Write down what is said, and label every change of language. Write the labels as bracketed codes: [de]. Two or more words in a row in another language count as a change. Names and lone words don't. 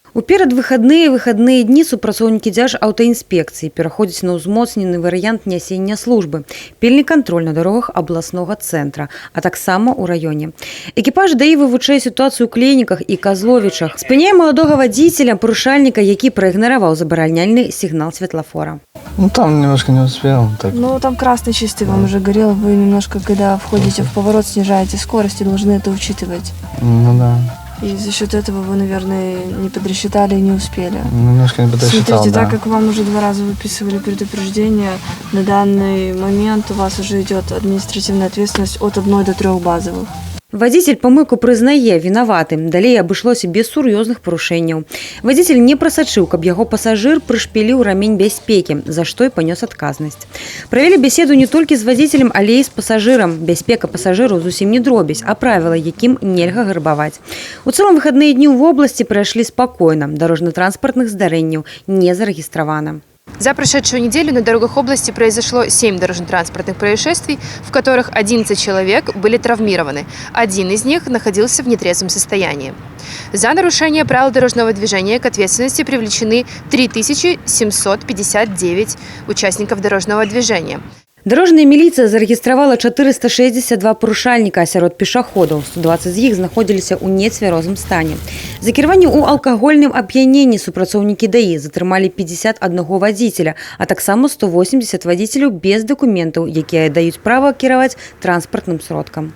[be] У выходные дни супрацоўнікі Дзяржаўтаінспекцыі пераходзяць на ўзмоцнены варыянт нясення службы, пільны кантроль на дарогах абласнога цэнтра, а таксама ў раёне. Экіпаж ДАІ вывучае сітуацыю ў Клейніках і Казловічах. Спыняе маладога вадзіцеля, парушальніка, які праігнараваў забараняльны сігнал светлафора. [ru] Ну, там немножко не успел. Так. Ну, там красный чистый вам уже горел. Вы немножко, когда входите в поворот, снижаете скорость и должны это учитывать. Ну, да. И за счет этого вы, наверное, не подрасчитали и не успели. Немножко не подрасчитал, Смотрите, да. так как вам уже 2 раза выписывали предупреждение, на данный момент у вас уже идет административная ответственность от 1 до 3 базовых. [be] Вадзіцель памылку прызнае вінаватым. Далей абышлося без сур'ёзных парушэнняў. Вадзіцель не прасачыў, каб яго пасажыр прышпіліў рамень бяспекі, за што і панёс адказнасць. Правялі беседу не толькі з вадзіцелем, але і з пасажырам. Бяспека пасажыраў зусім не дробязь, а правіла, якім нельга грабаваць. У цэлым выхадныя дні ў вобласці прайшлі спакойна. Дарожна-транспартных здарэнняў не зарэгістравана. [ru] За прошедшую неделю на дорогах области произошло 7 дорожно-транспортных происшествий, в которых 11 человек были травмированы. Один из них находился в нетрезвом состоянии. За нарушение правил дорожного движения к ответственности привлечены 3759 участников дорожного движения. [be] Дарожная міліцыя зарэгістравала 462 парушальніка сярод пешаходаў. 120 з іх знаходзіліся ў нецвярозым стане. За кіраванне ў алкагольным ап'яненні супрацоўнікі ДАІ затрымалі 51 вадзіцеля, а таксама 180 вадзіцеляў без дакументаў, якія даюць права кіраваць транспартным сродкам.